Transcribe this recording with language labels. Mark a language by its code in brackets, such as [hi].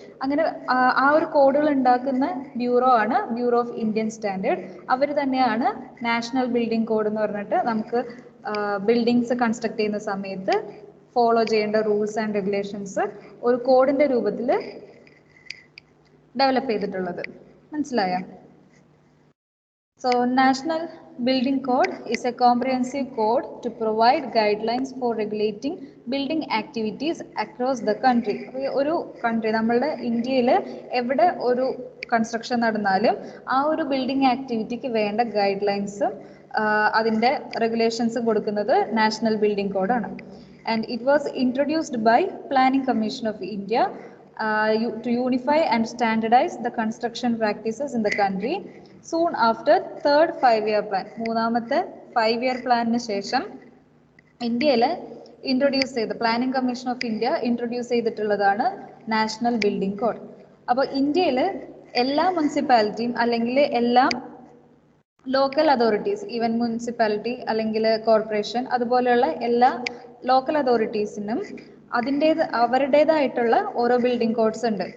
[ml] അങ്ങനെ ആ ഒരു കോഡുകൾ ഉണ്ടാക്കുന്ന ബ്യൂറോ ആണ് ബ്യൂറോ ഓഫ് ഇന്ത്യൻ സ്റ്റാൻഡേർഡ്. അവർ തന്നെയാണ് നാഷണൽ ബിൽഡിംഗ് കോഡ് എന്ന് പറഞ്ഞിട്ട് നമുക്ക് ബിൽഡിങ്സ് കൺസ്ട്രക്ട് ചെയ്യുന്ന സമയത്ത് ഫോളോ ചെയ്യേണ്ട റൂൾസ് ആൻഡ് റെഗുലേഷൻസ് ഒരു കോഡിന്റെ രൂപത്തിൽ ഡെവലപ്പ് ചെയ്തിട്ടുള്ളത്. മനസ്സിലായോ? [en] So National Building Code is a comprehensive code to provide guidelines for regulating building activities across the country. [ml] ഒരു കൺട്രി, നമ്മളുടെ ഇന്ത്യയിൽ എവിടെ ഒരു കൺസ്ട്രക്ഷൻ നടന്നാലും ആ ഒരു ബിൽഡിംഗ് ആക്ടിവിറ്റിക്ക് വേണ്ട ഗൈഡ് ലൈൻസും അതിൻ്റെ റെഗുലേഷൻസും കൊടുക്കുന്നത് നാഷണൽ ബിൽഡിംഗ് കോഡാണ്. [en] And it was introduced by Planning Commission of India to unify and standardize the construction practices in the country soon after third 5-year plan. [ml] മൂന്നാമത്തെ 5-year പ്ലാനിന് ശേഷം ഇന്ത്യയിൽ ഇൻട്രൊഡ്യൂസ് ചെയ്ത് planning commission of India introduce ചെയ്തിട്ടുള്ളതാണ് national building code. അപ്പോൾ ഇന്ത്യയിൽ എല്ലാ മുനിസിപ്പാലിറ്റിയും അല്ലെങ്കിൽ എല്ലാ ലോക്കൽ അതോറിറ്റീസ്, ഈവൻ മുനിസിപ്പാലിറ്റി അല്ലെങ്കിൽ കോർപ്പറേഷൻ അതുപോലെയുള്ള എല്ലാ ലോക്കൽ അതോറിറ്റീസിനും അവരുടേതായിട്ടുള്ള ഓരോ ബിൽഡിംഗ് കോഡ്സ് ഉണ്ട്.